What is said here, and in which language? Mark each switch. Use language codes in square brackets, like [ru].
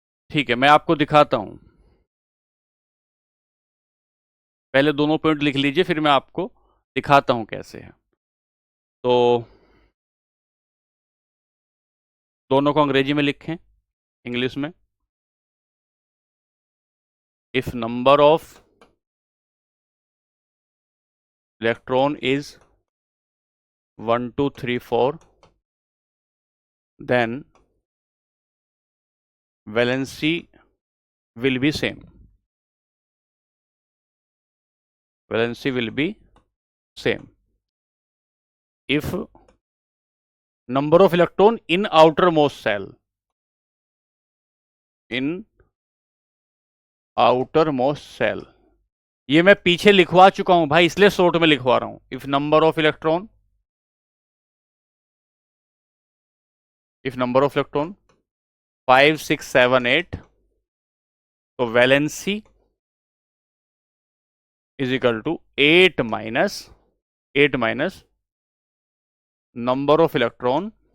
[hi] ठीक है, मैं आपको दिखाता हूं, पहले दोनों पॉइंट लिख लीजिए फिर मैं आपको दिखाता हूं कैसे है। तो दोनों को अंग्रेजी में लिखें, इंग्लिश में। [en] if number of electron is 1 2 3 4 then valency will be same, valency will be same if number of electron in outermost cell, in outermost cell, [hi] ये मैं पीछे लिखवा चुका हूं भाई, इसलिए शॉर्ट में लिखवा रहा हूं। [en] if number of electron, if number of electron 5 6 7 8 तो valency is equal to 8 minus number of electron